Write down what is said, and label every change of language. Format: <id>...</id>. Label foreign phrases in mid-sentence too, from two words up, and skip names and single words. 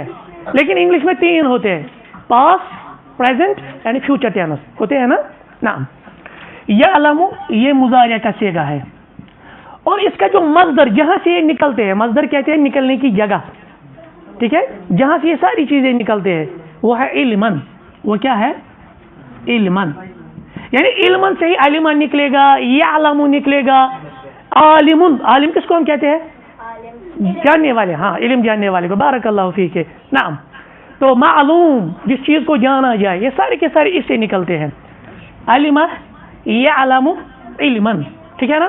<ur>لیکن انگلش میں تین ہوتے ہیں،</ur> <en>past, present and future tense</en> <ur>ہوتے ہیں نا. نعم. یعلم یہ مضارع کا سیگا ہے. اور اس کا جو مصدر جہاں سے یہ نکلتے ہیں، مصدر کہتے ہیں نکلنے کی جگہ، ٹھیک ہے، جہاں سے یہ ساری چیزیں نکلتے ہیں وہ ہے علمن. وہ کیا ہے؟ علمن. یعنی علمن سے ہی علم نکلے گا، یعلم نکلے گا. عالم، عالم کس کو ہم کہتے ہیں؟ جاننے والے. ہاں، علم جاننے والے کو.</ur> <ar>بارک اللہ فیک.</ar> <ur>نعم. تو معلوم جس چیز کو جانا جائے، یہ سارے کے سارے اس سے نکلتے ہیں.</ur> <ar>علم یعلم علمن،</ar> <ur>ٹھیک ہے نا.</ur>